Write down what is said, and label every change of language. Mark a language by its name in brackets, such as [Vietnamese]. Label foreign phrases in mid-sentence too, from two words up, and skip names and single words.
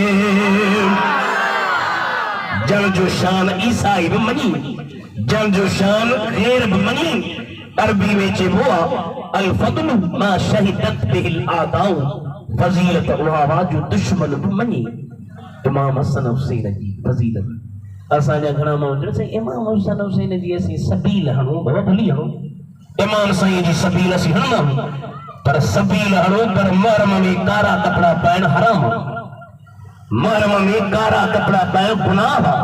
[Sindhi] जन जो शान ईसाई भी मनी, जन जो शान गैर भी मनी। अरबी में चेबो [Arabic] الفضل ما شهدت به الأعداء, [Sindhi] फजीलत उहा जो दुश्मन भी मनी। इमाम हसन हुसैन जी फजीलत असांजा घणा माण्हू चवनि इमाम हसन हुसैन जी असीं सबील हणूं, बाबा भली हणूं, इमाम साईं जी सबील असीं हणंदा आहियूं, पर सबील हणूं पर महरम में कारा कपड़ा पाइण हराम, महरम में कारा कपड़ा पाइण गुनाह आहे।